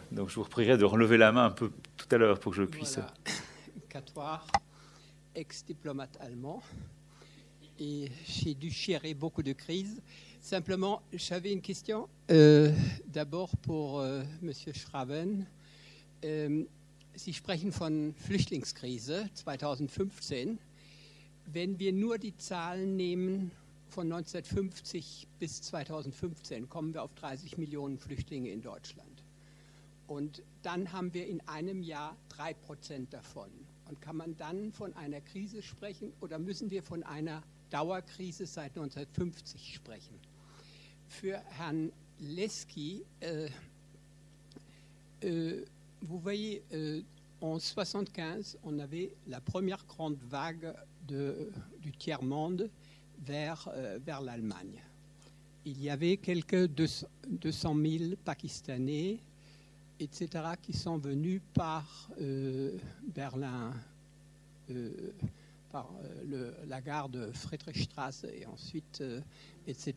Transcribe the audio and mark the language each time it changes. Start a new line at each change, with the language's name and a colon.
French: Donc je vous prierai de relever la main un peu tout à l'heure pour que je puisse... Voilà. Catoire, ex-diplomate allemand, et j'ai dû gérer beaucoup de crises. Simplement, j'avais une question, d'abord pour Monsieur Schraven.
German: Sie sprechen von Flüchtlingskrise 2015. Wenn wir nur die Zahlen nehmen von 1950 bis 2015 kommen wir auf 30 Millionen Flüchtlinge in Deutschland. Und dann haben wir in einem Jahr 3% davon. Und kann man dann von einer Krise sprechen oder müssen wir von einer Dauerkrise seit 1950 sprechen? Für Herrn Leski,
French: vous voyez, en 1975, on avait la première grande vague du tiers-monde vers l'Allemagne. Il y avait quelques 200 000 Pakistanais, etc., qui sont venus par Berlin, par la gare de Friedrichstraße et ensuite, etc.